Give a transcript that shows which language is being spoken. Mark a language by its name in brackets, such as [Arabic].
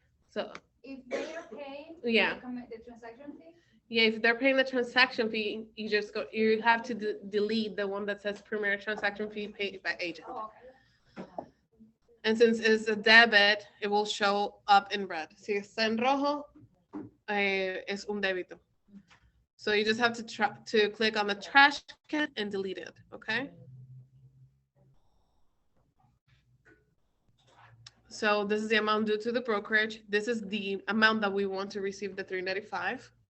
[English] So if they are paying. Yeah. The transaction fee. yeah, if they're paying the transaction fee, you have to delete the one that says premier transaction fee paid by agent. Oh, okay. And since it's a debit, it will show up in red. [Spanish] Si está en rojo, es un débito. [English] So you just have to click on the trash can and delete it, okay? So this is the amount due to the brokerage. This is the amount that we want to receive, the $395.